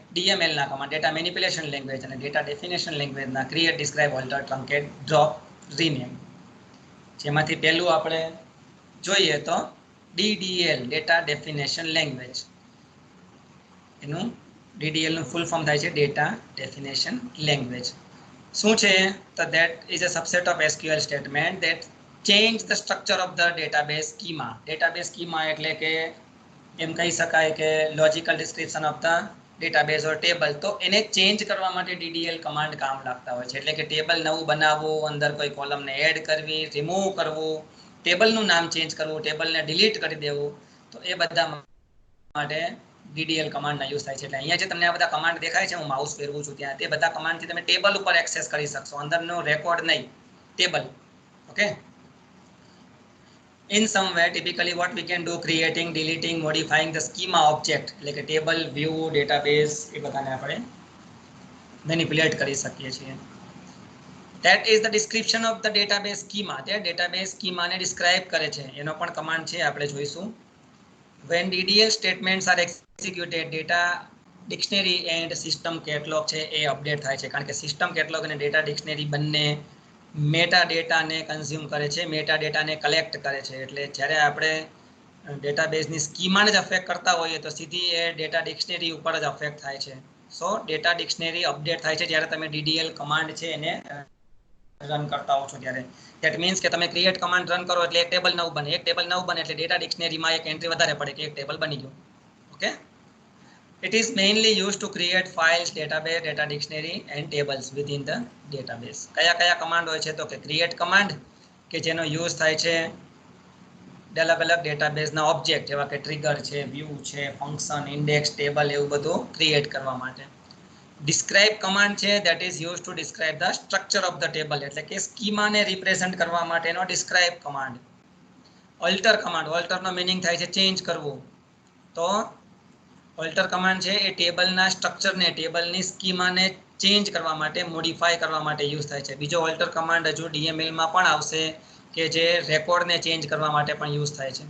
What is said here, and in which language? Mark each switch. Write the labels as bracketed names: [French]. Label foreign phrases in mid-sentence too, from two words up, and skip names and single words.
[English] DML ના command data manipulation language અને data definition languageના create, describe, alter, truncate, drop, rename. [Gujarati] જેમાંથી પહેલું આપણે જોઈએ તો DDL [English] data definition language. [Gujarati] એનું DDL નું [English] full form [Gujarati] થાય છે [English] data definition language. [Gujarati] શું છે તો [English] that is a subset of SQL statement that change the structure of the database schema. database schema [Gujarati] એટલે કે એમ કહી શકાય કે [English] logical description of the database or table. [Gujarati] તો એને ચેન્જ કરવા માટે [English] DDL command [Gujarati] કામ લાગતા હોય છે. એટલે કે ટેબલ નવું બનાવવું, અંદર કોઈ કોલમને એડ કરવી, રિમૂવ કરવું, ટેબલનું નામ ચેન્જ કરવું, ટેબલને ડિલીટ કરી દેવું, તો એ બધા માટે DDL કમાન્ડના યુઝ થાય છે. એટલે અહીંયા જે તમને આ બધા કમાન્ડ દેખાય છે, હું માઉસ ફેરવું છું ત્યાં, તે બધા કમાન્ડથી તમે ટેબલ ઉપર એક્સેસ કરી શકશો, અંદરનો રેકોર્ડ નહીં, ટેબલ. ઓકે, [English] in some way typically what we can do creating, deleting, modifying the schema object [Gujarati] એટલે કે ટેબલ, વ્યૂ, ડેટાબેઝ એ બધાને આપણે મેનિપ્યુલેટ કરી શકીએ છીએ. [English] that is the description of the database schema. [Gujarati] તે [English] database schema [Gujarati] ને ડિસ્ક્રાઇબ કરે છે, એનો પણ કમાન્ડ છે, આપણે જોઈશું. [English] when DDL statements are executed, data dictionary and system catalog [Gujarati] છે એ અપડેટ થાય છે, કારણ કે [English] system catalog [Gujarati] અને [English] data dictionary [Gujarati] બંને [English] meta dataને [Gujarati] કન્ઝ્યુમ કરે છે, [English] meta dataને [Gujarati] કલેક્ટ કરે છે. એટલે જ્યારે આપણે ડેટાબેઝની સ્કીમાને જ અફેક્ટ કરતા હોઈએ તો સીધી એ [English] data dictionary [Gujarati] ઉપર જ અફેક્ટ થાય છે. [English] so data dictionary update [Gujarati] થાય છે જ્યારે તમે [English] DDL command [Gujarati] છે એને રન કરતા હો છો ત્યારે. [English] that means [Gujarati] કે તમે [English] create command run [Gujarati] કરો એટલે એક ટેબલ નવું બને, એક ટેબલ નવું બને એટલે [English] data dictionaryમાં [Gujarati] એક એન્ટ્રી વધારે પડે કે એક ટેબલ બની ગયું. ઓકે, [English] it is mainly used to create files, database, data dictionary and tables within the database. [Gujarati] કયા કમાન્ડ હોય છે તો કે [English] create command [Gujarati] કે જેનો યુઝ થાય છે અલગ અલગ ડેટાબેઝના ઓબ્જેક્ટ જેવા કે ટ્રિગર છે, વ્યૂ છે, ફંક્શન, ઇન્ડેક્સ, ટેબલ એવું બધું ક્રિએટ કરવા માટે. [English] describe command છે that is used to describe the structure of the table [Gujarati] એટલે કે સ્કીમાને રિપ્રેઝન્ટ કરવા માટેનો [English] describe command. alter command, [Gujarati] ઓલ્ટરનો મીનિંગ થાય છે ચેન્જ કરવું. તો [English] alter command [Gujarati] છે એ ટેબલના સ્ટ્રક્ચરને, ટેબલની સ્કીમાને ચેન્જ કરવા માટે, મોડિફાય કરવા માટે યુઝ થાય છે. બીજો [English] alter command [Gujarati] હજુ DML માં પણ આવશે કે જે રેકોર્ડને ચેન્જ કરવા માટે પણ યુઝ થાય છે.